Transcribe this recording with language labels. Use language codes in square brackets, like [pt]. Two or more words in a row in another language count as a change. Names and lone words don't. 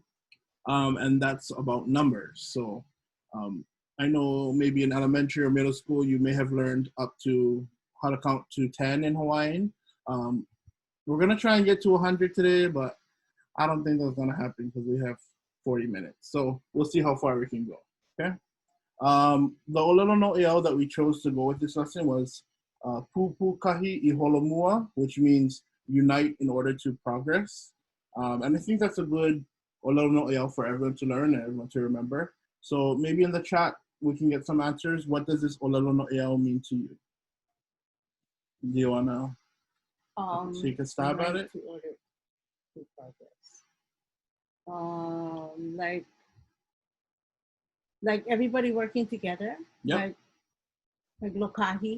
[en] And that's about numbers. So I know maybe in elementary or middle school, you may have learned up to how to count to 10 in Hawaiian. We're gonna try and get to 100 today, but I don't think that's gonna happen because we have 40 minutes. So we'll see how far we can go, okay? The [haw] ʻŌLELO no ʻEAʻo [en] that we chose to go with this lesson was [haw] Pupu kahi I holomua, [en] which means unite in order to progress. And I think that's a good [haw] ʻŌLELO no ʻEAʻo [en] for everyone to learn and everyone to remember. So maybe in the chat, we can get some answers. What does this [haw] ʻŌLELO no ʻEAʻo [en] mean to you? Do you wanna take a stab at it? To order to progress. Like everybody working together. Yep. Like lokahi.